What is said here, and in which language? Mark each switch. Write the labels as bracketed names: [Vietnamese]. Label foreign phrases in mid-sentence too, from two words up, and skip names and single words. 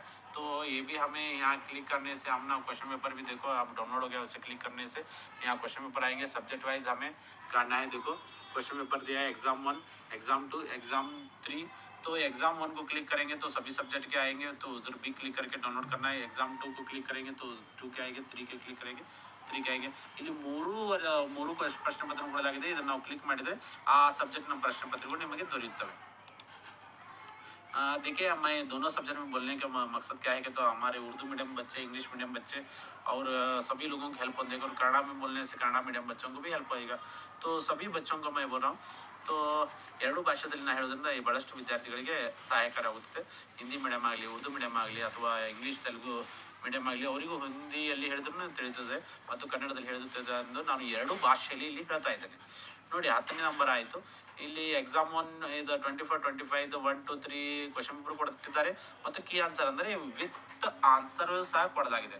[Hindi] तो ये भी हमें यहाँ क्लिक करने से हम ना [English] question paper [Hindi] भी देखो अब डाउनलोड हो गया, उसे क्लिक करने से यहाँ [English] question paper [Hindi] आएंगे. [English] subject wise [Hindi] हमें करना है. देखो [English] question paper [Hindi] दिया है एग्जाम 1, एग्जाम 2, एग्जाम 3. तो एग्जाम 1 को क्लिक करेंगे तो सभी सब्जेक्ट के आएंगे, तो उधर भी क्लिक करके डाउनलोड करना है. एग्जाम 2 को क्लिक करेंगे तो 2 के आएंगे, 3 के क्लिक करेंगे 3 के आएंगे. [Kannada] ಇಲ್ಲಿ ಮೂರು ಪ್ರಶ್ನೆ ಪತ್ರ ಕೊಡಲಾಗಿದೆ. ಇದನ್ನು ನಾವು ಕ್ಲಿಕ್ ಮಾಡಿದರೆ ಆ ಸಬ್ಜೆಕ್ಟ್ನ ಪ್ರಶ್ನೆ ಪತ್ರಗಳು ನಿಮಗೆ ದೊರೆಯುತ್ತವೆ. [Hindi] देखिए मैं दोनों सब्जेक्ट में बोलने का मकसद क्या है कि तो हमारे [English] Urdu medium [Hindi] बच्चे, [English] English medium [Hindi] बच्चे और सभी लोगों को हेल्प होगी. और कन्नड़ा में बोलने से [English] Kannada medium [Hindi] बच्चों को भी हेल्प होएगा. तो सभी बच्चों को मैं बोल रहा हूँ. [Kannada] तो ಎರಡು ಭಾಷೆಯಲ್ಲಿ ನಾನು ಹೇಳೋದ್ರಿಂದ ಈ ಬಹಳಷ್ಟು ವಿದ್ಯಾರ್ಥಿಗಳಿಗೆ ಸಹಾಯಕರವಾಗುತ್ತದೆ. [English] Hindi medium [Kannada] ಆಗಲಿ, [English] Urdu medium [Kannada] ಆಗಲಿ ಅಥವಾ [English] English Telugu medium [Kannada] ಆಗಲಿ ಅವರಿಗೂ ಹಿಂದಿಯಲ್ಲಿ ಹೇಳಿದ್ರೂ ತಿಳಿಯುತ್ತದೆ ಮತ್ತು ಕನ್ನಡದಲ್ಲಿ ಹೇಳುತ್ತದೆ ಎಂದು ನಾನು ಎರಡು ಭಾಷೆಯಲ್ಲಿ ಇಲ್ಲಿ ಹೇಳ್ತಾ ಇದ್ದೇನೆ. ನೋಡಿ 10ನೇ ನಂಬರ್ ಆಯಿತು. ಇಲ್ಲಿ ಎಕ್ಸಾಮ್ 1 ಇದು 24-25 1, 2, 3 [English] question paper [Kannada] ಕೊಟ್ಟಿದ್ದಾರೆ ಮತ್ತು [English] key answer [Kannada] ಅಂದರೆ [English] with answer [Kannada] ಸಹ ಕೊಡಲಾಗಿದೆ.